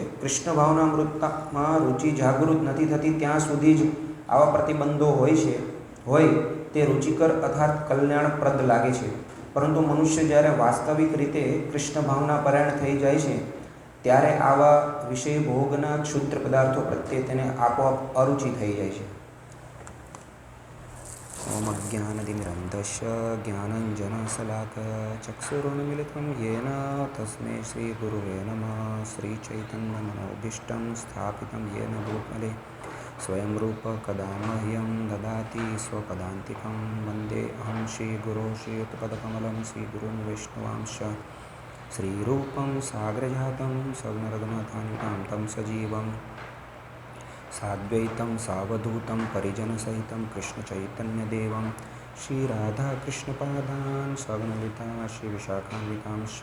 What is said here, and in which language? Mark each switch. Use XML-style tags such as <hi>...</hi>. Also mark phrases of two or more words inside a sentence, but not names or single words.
<gu>કૃષ્ણ ભાવનામૃતમાં રુચિ જાગૃત નથી થતી ત્યાં સુધી જ આવા પ્રતિબંધો હોય તે રુચિકર અર્થાત કલ્યાણપ્રદ લાગે છે, પરંતુ મનુષ્ય જ્યારે વાસ્તવિક રીતે કૃષ્ણ ભાવના પરાયણ થઈ જાય છે ત્યારે આવા વિષય ભોગના ક્ષુદ્ર પદાર્થો પ્રત્યે તેને આપોઆપ અરુચિ થઈ જાય છે।</gu> <sa>ઓમ અજ્ઞાનતિમિરન્ધસ્ય જ્ઞાનંજનશલાકયા ચક્ષુરુન્મિલિतं येन तस्मै श्रीगुरुवे नमः। श्रीचैतन्यमनोभीष्टं स्थापितं येन भूतले स्वयं रूप कदा मह्यं ददाति स्वपदान्तिकं। वन्देऽहं श्रीगुरो श्रीयुतपदकमलं श्रीगुरुन् वैष्णवांश्च श्रीरूपं साग्रजातं सगुणरघुनाथान्वितं तं सजीवं साद्वैतं सावधूतं परिजनसहितं कृष्णचैतन्यदेवं श्रीराधाकृष्णपादान् सगुणलिता श्रीविशाखान्वितांश्च।</sa>